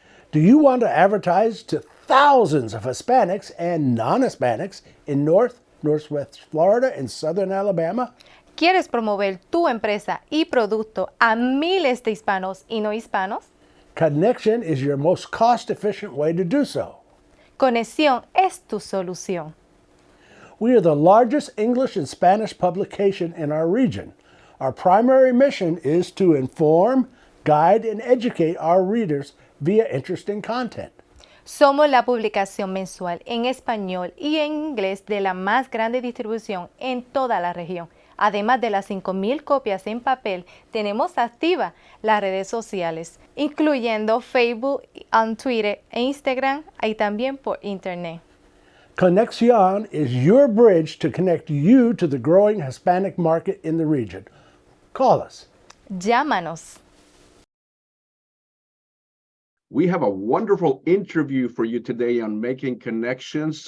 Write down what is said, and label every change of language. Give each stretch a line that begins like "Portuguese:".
English: Do you want to advertise to thousands of Hispanics and non-Hispanics in Northwest Florida, and Southern Alabama?
Spanish: ¿Quieres promover tu empresa y producto a miles de hispanos y no hispanos?
English: Connection is your most cost-efficient way to do so.
Spanish: Conexión es tu solución.
English: We are the largest English and Spanish publication in our region. Our primary mission is to inform, guide, and educate our readers via interesting content.
Spanish: Somos la publicación mensual en español y en inglés de la más grande distribución en toda la región. Además de las 5,000 copias en papel, tenemos activas las redes sociales, incluyendo Facebook, Twitter e Instagram, y también por Internet.
English: Conexión is your bridge to connect you to the growing Hispanic market in the region. Call us.
Spanish: Llámanos.
English: We have a wonderful interview for you today on Making Connections.